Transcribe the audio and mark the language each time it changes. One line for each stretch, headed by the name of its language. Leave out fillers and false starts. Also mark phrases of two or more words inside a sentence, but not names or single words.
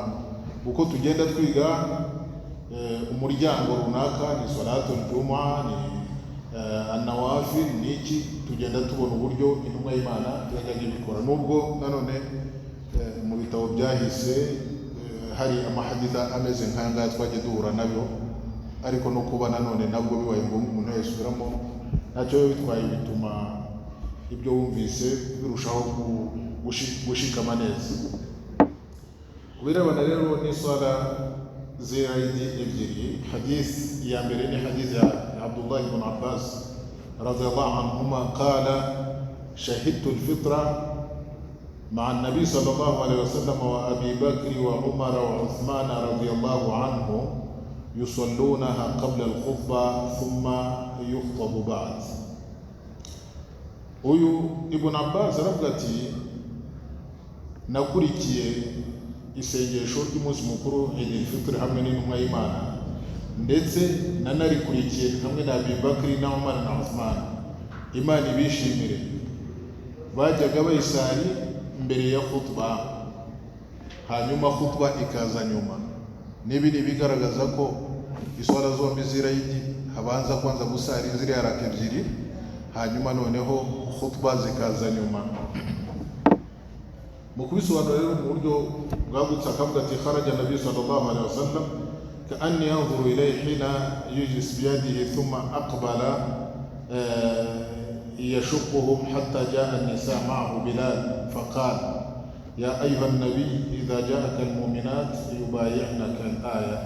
Kinyarwanda: Uko tugenda twiga umuryango runaka, ni
Arabic: صلاة الجمعة,
Kinyarwanda: ni an-nawafil, niki, tugenda tubona uburyo intumwa y'Imana yajyaga ibikora, nubwo nanone mu bitabo byahise hari amahaditha ameze nk'aya ngaya twagiye duhura nabyo, ariko no kuba nanone nabwo bibaye ngombwa umuntu yasubiramo ntacyo bitwaye, bituma ibyo wumvise birushaho gushikama neza. Birebana rero n'iswala z'Eid ebyiri. Hadith ya mbere ni hadith ya Abdullah ibn Abbas
Arabic: رضي الله عنهما قال شهدت الفطر مع النبي صلى الله عليه وسلم وأبي بكر وعمر وعثمان رضي الله عنهم يصلونها قبل الخطبة ثم يخطب بعد.
Kinyarwanda: Uyu Ibn Abbas aravuga ati nakurikiye isengesho ry'umunsi mukuru Eid al-Fitr hamwe n'intumwa y'Imana, ndetse nanarikurikiye hamwe na Abi Bakr na Umar na Uthman. Imana ibishimire, bajyaga bayisari mbere ya khutba, hanyuma khutba ikaza nyuma. Nibi ni bigaragaza ko iswala zombi z'Eid habanza kwanza gusari ziriya raka ebyiri, hanyuma noneho khutba zikaza nyuma. Mu kubisobanura rero mu buryo bwagutse akavuga ati
Arabic: خرج النبي صلى الله عليه وسلم كأني أنظر إليه حين يجلس بيده ثم أقبل يشقهم حتى جاء النساء معه بلال فقال يا أيها النبي إذا جاءك المؤمنات يبايعنك الآية.